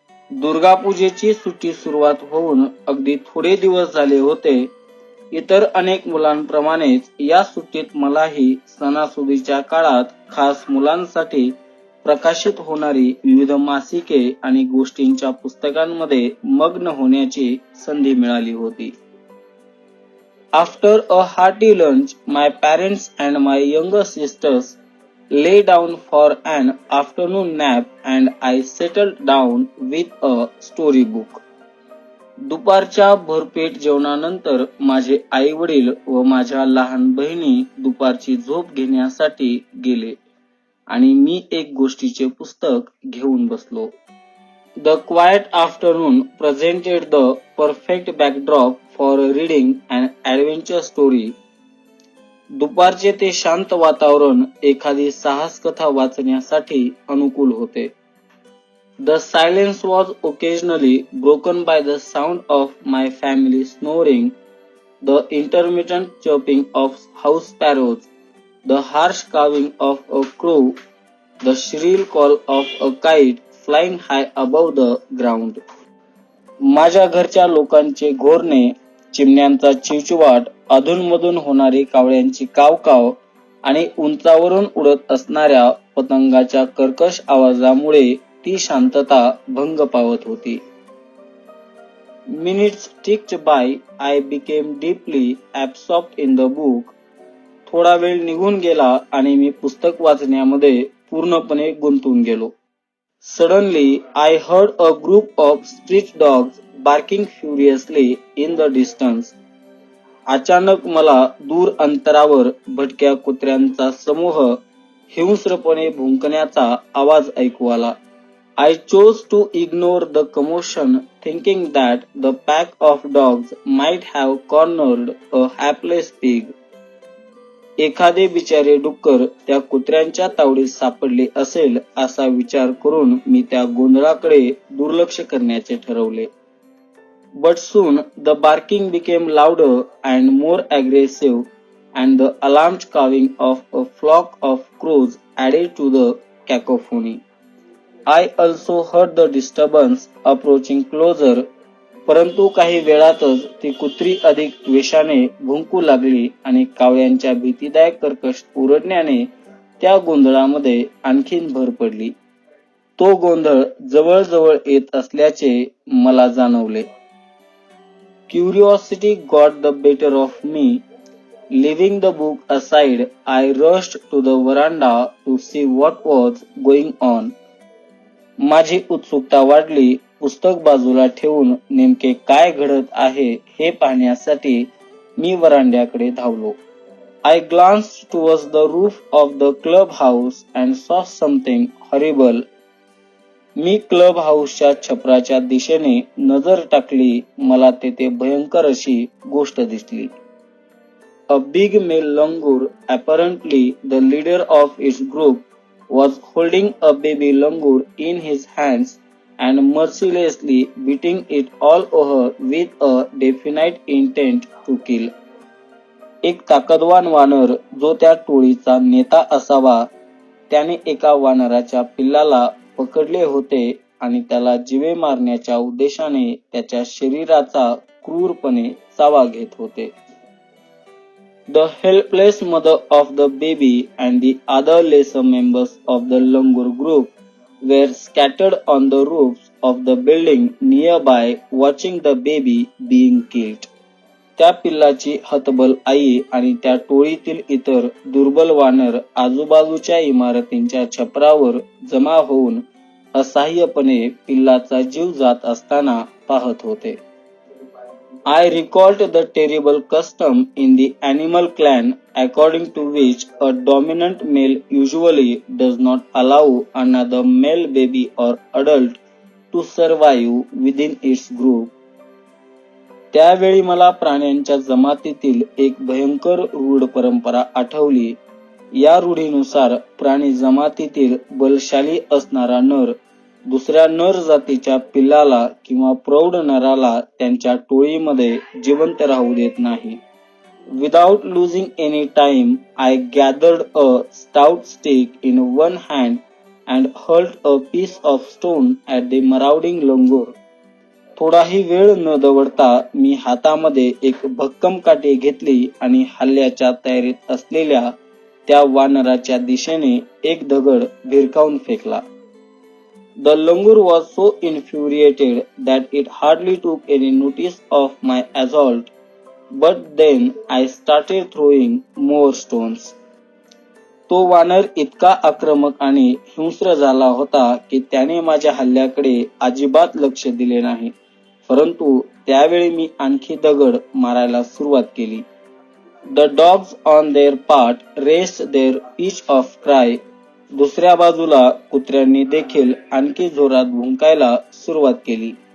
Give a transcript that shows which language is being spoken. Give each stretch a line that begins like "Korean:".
Marathi: दुर्गा पूजेची सुट्टी सुरुवात होऊन अगदी थोडे दिवस झाले होते. इतर अनेक मुलांप्रमाणेच या सुट्टीत मलाही सणासुदीच्या काळात खास मुलांसाठी प्रकाशित होणारी विविध मासिके आणि गोष्टींच्या पुस्तकांमध्ये मग्न होण्याची संधी मिळाली होती.
English: After a hearty lunch, my parents and my younger sisters lay down for an afternoon nap and I settled down with a storybook.
Marathi: दुपारच्या भरपेट जेवणानंतर माझे आई वडील व माझ्या लहान बहिणी दुपारची झोप घेण्यासाठी गेले आणि मी एक गोष्टीचे पुस्तक घेऊन बसलो.
English: The quiet afternoon presented the perfect backdrop for reading an adventure story.
Marathi: दुपारचे ते शांत वातावरण एखादी साहस कथा वाचण्यासाठी अनुकूल होते.
English: The silence was occasionally broken by the sound of my family snoring, the intermittent chirping of house sparrows, the harsh cawing of a crow, the shrill call of a kite flying high above the ground.
Marathi: माझ्या घरच्या लोकांचे घोरणे, चिमण्यांचा चिवचिवाट, अधूनमधून होणारी कावळ्यांची कावकाव आणि उंचावरून उडत असणाऱ्या पतंगाच्या कर्कश आवाजामुळे ती शांतता भंग पावत होती.
English: Minutes ticked by. I became deeply absorbed in the book.
Marathi: थोडा वेळ निघून गेला आणि मी पुस्तक वाचण्यामध्ये पूर्णपणे गुंतून गेलो.
English: Suddenly, I heard a group of street dogs barking furiously in the distance.
Marathi: अचानक मला दूर अंतरावर भटक्या कुत्र्यांचा समूह हिंस्रपणे भुंकण्याचा आवाज ऐकू आला.
English: I chose to ignore the commotion, thinking that the pack of dogs might have cornered a hapless pig.
Marathi: एखादे बिचारे डुक्कर त्या कुत्र्यांच्या तावडीत सापडले असेल असा विचार करून मी त्या गोंधळाकडे दुर्लक्ष करण्याचे ठरवले.
English: But soon the barking became louder and more aggressive, and the alarmed cawing of a flock of crows added to the cacophony. I also heard the disturbance approaching closer,
Marathi: परंतु काही वेळातच ती कुत्री अधिक द्वेषाने भुंकू लागली आणि कावळ्यांच्या भीतीदायक कर्कश ओरडण्याने त्या गोंधळामध्ये आणखीन भर पडली. तो गोंधळ जवळजवळ येत असल्याचे मला जाणवले.
English: Curiosity got the better of me. Leaving the book aside, I rushed to the veranda to see what was going on.
Marathi: माझी उत्सुकता वाढली. पुस्तक बाजूला ठेवून नेमके काय घडत आहे हे पाहण्यासाठी मी वरांड्याकडे धावलो.
English: I glanced towards the roof of the club house and saw something horrible.
Marathi: मी club हाऊसच्या छपराच्या दिशेने नजर टाकली. मला तेथे भयंकर अशी गोष्ट दिसली.
English: A big male langur, apparently the leader of its group, was holding a baby langur in his hands and mercilessly beating it all over with a definite intent to kill.
Marathi: एक ताकदवान वानर जो त्या टोळीचा नेता असावा, त्याने एका वानराच्या पिल्लाला पकडले होते आणि त्याला जीवे मारण्याच्या उद्देशाने त्याच्या शरीराचा क्रूरपणे चावा घेत होते.
English: The helpless mother of the baby and the other lesser members of the langur group were scattered on the roofs of the building nearby, watching the baby being killed.
Marathi: त्या पिल्लाची हतबल आई आणि त्या टोळीतील इतर दुर्बल वानर आजूबाजूच्या इमारतींच्या छपरावर जमा होऊन असहाय्यपणे पिल्लाचा जीव जात असताना पाहत होते.
English: I recalled the terrible custom in the animal clan according to which a dominant male usually does not allow another male baby or adult to survive within its group.
Marathi: त्यावेळी मला प्राण्यांच्या जमातीतील एक भयंकर रूढ परंपरा आठवली. या रूढीनुसार प्राणी जमातीतील बलशाली असणारा नर दुसऱ्या नर जातीच्या पिल्लाला किंवा प्रौढ नराला त्यांच्या टोळीमध्ये जिवंत राहू देत नाही.
English: Without losing any time, I gathered a stout stick in one hand and hurled a piece of stone at the marauding langur.
Marathi: थोडाही वेळ न दवडता मी हातामध्ये एक भक्कम काठी घेतली आणि हल्ल्याच्या तयारीत असलेल्या त्या वानराच्या दिशेने एक दगड भिरकावून फेकला.
English: The langur was so infuriated that it hardly took any notice of my assault, but then I started throwing more stones.
Marathi: तो वानर इतका आक्रमक आणि हिंस्र झाला होता की त्याने माझ्या हल्ल्याकडे अजिबात लक्ष दिले नाही. परंतु त्यावेळी मी आणखी दगड मारायला सुरुवात केली.
English: The dogs on their part raised their pitch of cry.
Marathi: दुसऱ्या बाजूला कुत्र्यांनी देखील आणखी जोरात भुंकायला सुरुवात केली.